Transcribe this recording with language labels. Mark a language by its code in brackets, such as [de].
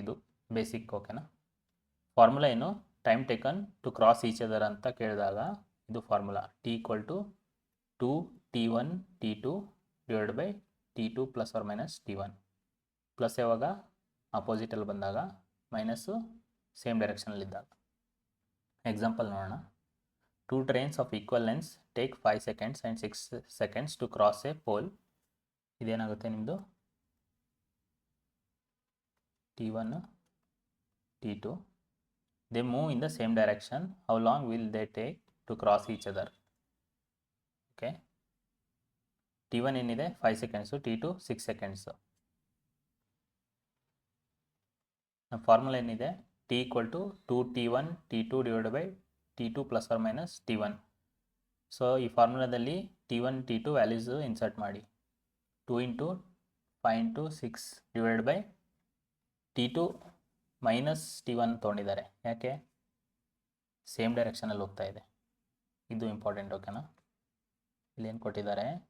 [kn] ಇದು ಬೇಸಿಕ್, ಓಕೆನಾ? ಫಾರ್ಮುಲಾ ಏನು? [en] time taken to cross each other [kn] ಅಂತ ಕೇಳಿದಾಗ ಇದು formula T = 2T1 T2 / T2 ± T1. Plus ಯಾವಾಗ? ಅಪೋಸಿಟಲ್ಲಿ ಬಂದಾಗ, ಮೈನಸ್ಸು ಸೇಮ್ ಡೈರೆಕ್ಷನಲ್ಲಿದ್ದಾಗ. ಎಕ್ಸಾಂಪಲ್ ನೋಡೋಣ. [en] 2 trains of equal lengths take 5 seconds and 6 seconds to cross a pole. [kn] ಇದೇನಾಗುತ್ತೆ ನಿಮ್ಮದು T1 T2. [en] They move in the same direction. How long will they take to cross each other? Okay. T1 ಏನಿದೆ 5 seconds, T2 6 seconds. [kn] ನಮ್ಮ formula ಏನಿದೆ [en] T equal to 2T1 T2 divided by T2 plus or minus T1. [kn] So ಈ ಫಾರ್ಮುಲಾದಲ್ಲಿ T1 T2 values insert ಮಾಡಿ. [en] 2 into 5 into 6 divided by T2 minus T1 ತೊಗೊಂಡಿದ್ದಾರೆ. [kn] ಯಾಕೆ? Same ಡೈರೆಕ್ಷನಲ್ಲಿ ಹೋಗ್ತಾ ಇದೆ. ಇದು important. ಓಕೆನಾ? ಇಲ್ಲಿ ಏನು ಕೊಟ್ಟಿದ್ದಾರೆ?